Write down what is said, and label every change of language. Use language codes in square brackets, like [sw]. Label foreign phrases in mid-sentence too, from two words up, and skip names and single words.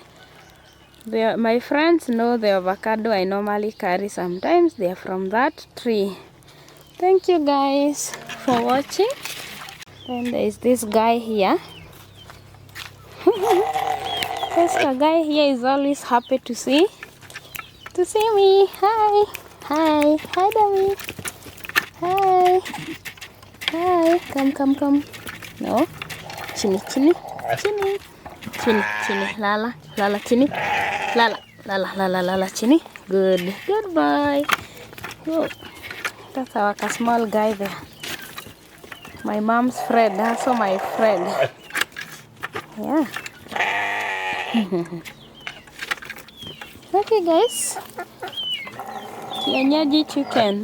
[en] My friends know the avocado I normally carry sometimes. They are from that tree. Thank you guys for watching. Then there is this guy here. This guy here is always happy to see me. Hi. Hi. Hi, Dami. Hi. Hi. Come. No. [sw] Chini. Lala, chini. Lala, chini. [en] Good. Goodbye. Oh, that's our small guy there. My mom's friend, also my friend. Yeah. Okay, guys. Kienyeji chicken.